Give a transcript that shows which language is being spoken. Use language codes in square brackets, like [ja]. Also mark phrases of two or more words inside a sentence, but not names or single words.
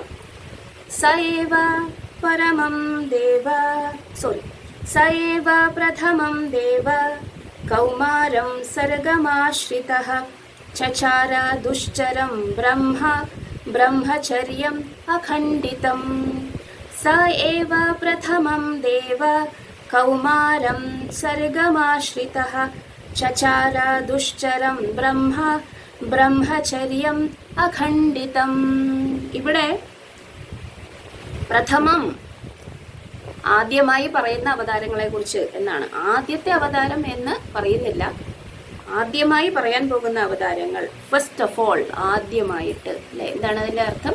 [sa] स एव परमं देव स एव प्रथमं देव कौमारं सर्गमाश्रितः चचार दुश्चरं ब्रह्मचर्यं अखण्डितं. स एव प्रथमं देव कौमारं सर्गमाश्रितः चचार दुश्चरं ब्रह्मचर्यं अखण्डितं. [ml] ഇവിടെ പ്രഥമം ആദ്യമായി പറയുന്ന അവതാരങ്ങളെ കുറിച്ച് എന്നാണ്. ആദ്യത്തെ അവതാരം എന്ന് പറയുന്നില്ല, ആദ്യമായി പറയാൻ പോകുന്ന അവതാരങ്ങൾ. [en] first of all, [ml] ആദ്യമായിട്ട് അല്ലെ, എന്താണ് അതിന്റെ അർത്ഥം?